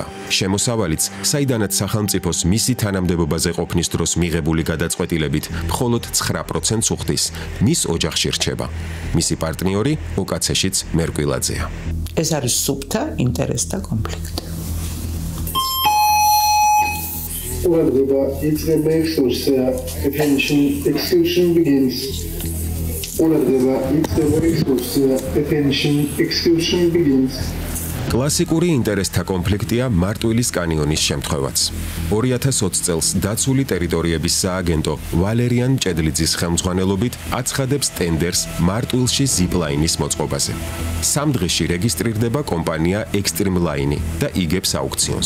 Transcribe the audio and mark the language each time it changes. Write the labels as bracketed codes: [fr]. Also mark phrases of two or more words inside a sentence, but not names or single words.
[ka] შემოსავალიც, საიდანაც სახელმწიფოს მისი თანამდებობაზე ყოფნის დროს მიღებული გადაწყვეტილებით მხოლოდ 9%-ს უხდის, მის ოჯახში რჩება. მისი პარტნიორი ოკაცეშიც მერკვილაძეა. ეს არის სუფთა ინტერესთა კონფლიქტი. ყურადღება იწება ექსკურსია, [en] attention, excursion begins. [ka] ყურადღება იწება ექსკურსია, [en] attention, excursion begins. [ka] კლასიკური ინტერესთა კონფლიქტია მარტვილის კანიონის შემთხვევაც. 2020 წელს დაცული ტერიტორიების სააგენტო ვალერიან მჭედლიძის ხელმძღვანელობით აცხადებს ტენდერს მარტვილში ზიპლაინის მოწყობაზე. 3 დღეში რეგისტრირდება კომპანია Extreme Line და იგებს აუქციონს.